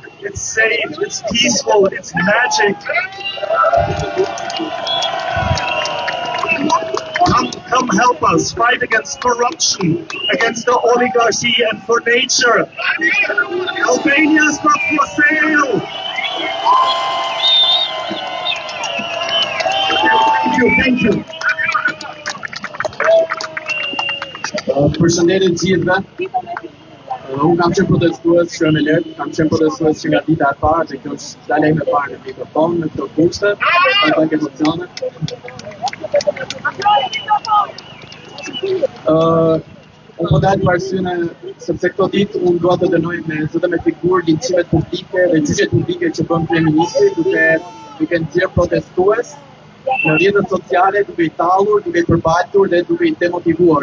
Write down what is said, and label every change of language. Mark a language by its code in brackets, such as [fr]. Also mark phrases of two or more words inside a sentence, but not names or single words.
[en] It's safe, it's peaceful, it's magic. Come help us fight against corruption, against the oligarchy, and for nature. Albania is not for sale. Thank you. [sq] Përshëndetje të gjithëve. Unë kam qenë protestues që në lehtë, kam qenë protestues që nga dita e parë, që kjo është dalejme e parë në mikrofon, në këto kushte, në pak emocione. Unë po dalë për arsyene, sepse këto ditë unë dua të dënoj me zëtë me figurë lincimet publike dhe gjyqet publike që bën kryeministri, duke nxjerrë protestues në rrjetet sociale, duke i tallur, duke i përbaltur dhe duke i demotivuar.